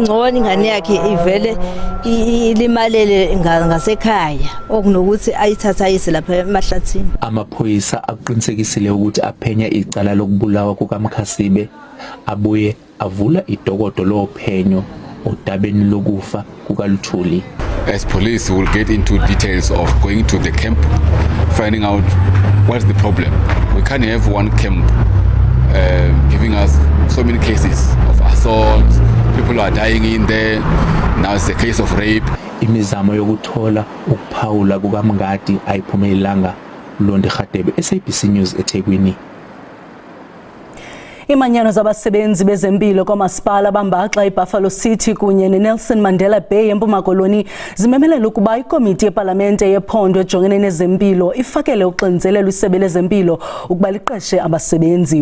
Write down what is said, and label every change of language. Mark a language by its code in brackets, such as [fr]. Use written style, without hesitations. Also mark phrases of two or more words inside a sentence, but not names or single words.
[zu] Ngcono ingane yakhe ivele ilimalele ngasekhaya okunokuthi ayithatha ayise lapha emahlathini. Amaphoyisa aqinisekisile ukuthi aphenya icala lokubulawa kukaMkhasibe abuye avula idokodo lophenyo odabeni lokufa kukaLuthuli. [en] As police, we will get into details of going to the camp, finding out what's the problem. We can't have one camp giving us so many cases of assault. People are dying in there. Now it's a case of rape. [zu] Imizamo yokuthola ukuphawula kukaMngadi ayiphumelelanga. Londi Khatebe, SABC News eThekwini. [xh] Imanyano zabasebenzi bezempilo kwamasipala bambaxa iBuffalo City kunye neNelson Mandela Bay eMpuma Koloni zimemelela ukuba ikomiti yepalamente yephondo ejongene nezempilo ifakele uxinzelelo isebe lezempilo ukuba liqeshe abasebenzi.